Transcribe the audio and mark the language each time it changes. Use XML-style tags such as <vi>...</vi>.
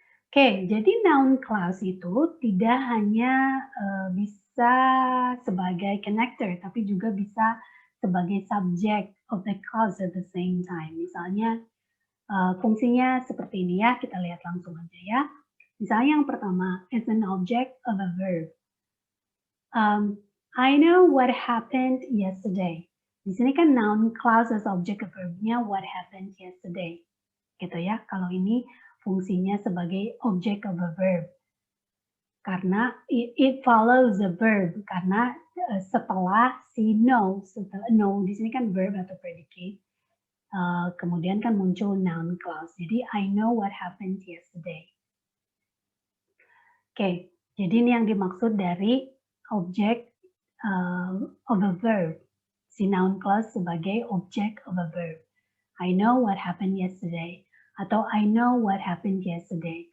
<id>Oke, jadi noun clause itu tidak hanya bisa sebagai connector, tapi juga bisa sebagai</id> <en>subject of the clause at the same time.</en> <id>Misalnya fungsinya seperti ini ya, kita lihat langsung aja ya. Misalnya yang pertama,</id> <en>it's an object of a verb. I know what happened yesterday.</en> <id>Di sini kan</id> <en>noun clause as object of verbnya what happened yesterday.</en> <id>Gitu ya, kalau ini fungsinya sebagai object of a verb. Karena</id> <en>it follows the verb,</en> <id>karena setelah si know, know di sini kan verb atau predicate, kemudian kan muncul noun clause.</id> <en>Jadi I know what happened yesterday.</en> <id>Oke, jadi ini yang dimaksud dari object of a verb. Si noun clause sebagai object of a verb.</id> <en>I know what happened yesterday. Atau I know what happened yesterday.</en>